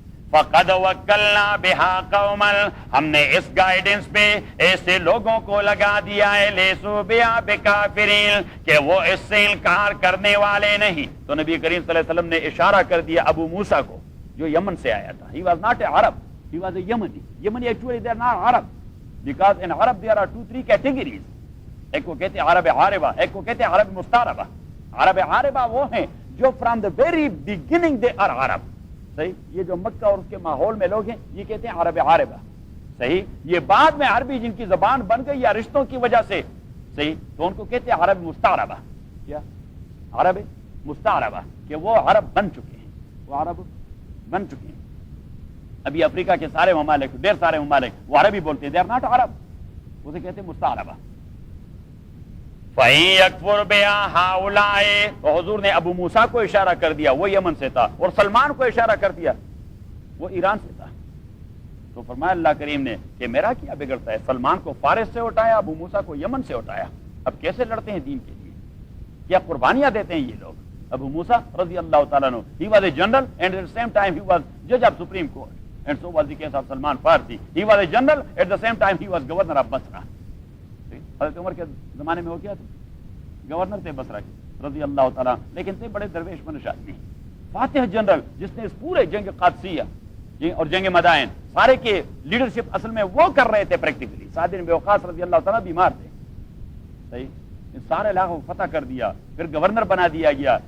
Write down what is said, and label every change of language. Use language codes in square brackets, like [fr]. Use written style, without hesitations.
[ar] فَقَدْ وَكَّلْنَا بِهَا قَوْمًا، [ur] ہم نے اس گائیڈنس پہ ایسے لوگوں کو لگا دیا ہے، [ar] لَيْسُوا بِهَا بِكَافِرِينَ، [ur] کہ وہ اس سے انکار کرنے والے نہیں. تو نبی کریم صلی اللہ علیہ وسلم نے اشارہ کر دیا ابو موسیٰ کو جو یمن سے آیا تھا. [en] He was not a Arab, he was a Yemeni. Yemeni actually they are not Arab, because in Arab there are 2-3 categories. [ur] ایک کو کہتے ہیں عرب عاربہ، ایک کو کہتے ہیں عرب مستعربہ. عرب عاربہ وہ ہیں جو from [en] the very beginning they are Arab. [ur] صحیح، یہ جو مکہ اور اس کے ماحول میں لوگ ہیں یہ کہتے ہیں عرب عاربہ. صحیح، یہ بعد میں عربی جن کی زبان بن گئی یا رشتوں کی وجہ سے، صحیح، تو ان کو کہتے ہیں عرب مستعربہ. کیا؟ عرب مستعربہ، کہ وہ عرب بن چکے ہیں، وہ عرب بن چکے ہیں. ابھی افریقہ کے سارے ممالک، ڈیر سارے ممالک وہ عربی بولتے ہیں، [en] they are not Arab, [ur] اسے کہتے ہیں مستعربہ. [ar] فَإِن يَكْفُرْ بِهَا هَؤُلَاءِ، [ur] تو حضور نے ابو موسیٰ کو اشارہ کر دیا، وہ یمن سے تھا، اور سلمان کو اشارہ کر دیا، وہ ایران سے تھا. تو فرمایا اللہ کریم نے کہ میرا کیا بگڑتا ہے؟ سلمان کو فارس سے اٹھایا، ابو موسیٰ کو یمن سے اٹھایا. اب کیسے لڑتے ہیں دین کے لیے، کیا قربانیاں دیتے ہیں یہ لوگ. [en] ابو موسیٰ رضی اللہ تعالیٰ عنہ، he was a general and at the same time he was judge of Supreme Court, and so was the case of Salman Farsi. He was a general, at the same time he was governor of Basra. [ur] حضرت عمر کے زمانے میں ہو گیا تھا، governor تھے بصرہ کے رضی اللہ تعالیٰ، لیکن تھے بڑے درویش منش آدمی. فاتح جنرل جس نے اس پورے جنگ قادسیہ اور جنگ مدائن سارے کے لیڈرشپ اصل میں وہ کر رہے تھے پریکٹیکلی. سعد بن ابی وقاص رضی اللہ تعالیٰ بیمار تھے. صحیح، اس سارے علاقوں کو فتح کر دیا، پھر گورنر بنا دیا گیا.